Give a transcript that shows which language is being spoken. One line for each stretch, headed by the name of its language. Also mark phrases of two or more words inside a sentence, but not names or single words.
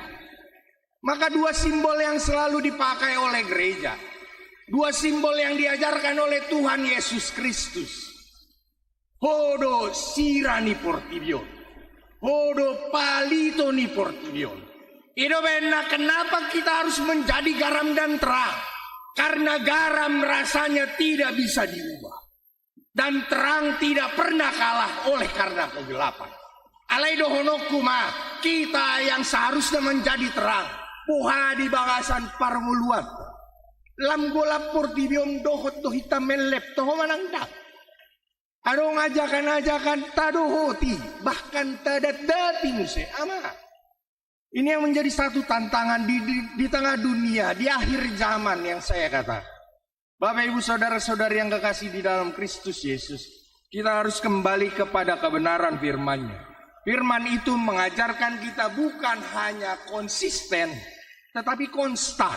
Indonesian: Maka 2 simbol yang selalu dipakai oleh gereja, 2 simbol yang diajarkan oleh Tuhan Yesus Kristus.
Batak Toba: Hodo sirani portibion, hodo palito ni portibion.
Indonesian: Itu benar kenapa kita harus menjadi garam dan terang. Karena garam rasanya tidak bisa diubah. Dan terang tidak pernah kalah oleh karena kegelapan.
Batak Toba: Alai dohonokuma,
Indonesian: kita yang seharusnya menjadi terang.
Batak Toba: Puha di bagasan parnguluan. Lam golap portibiom dohot do hitam melep toho manangdak. Adong ajakan-ajakan tadohoti. Bahkan tadadati muse ama.
Indonesian: Ini yang menjadi satu tantangan di tengah dunia, di akhir zaman yang saya kata. Bapak ibu saudara-saudari yang kekasih di dalam Kristus Yesus. Kita harus kembali kepada kebenaran firman-Nya. Firman itu mengajarkan kita bukan hanya konsisten, tetapi konstan.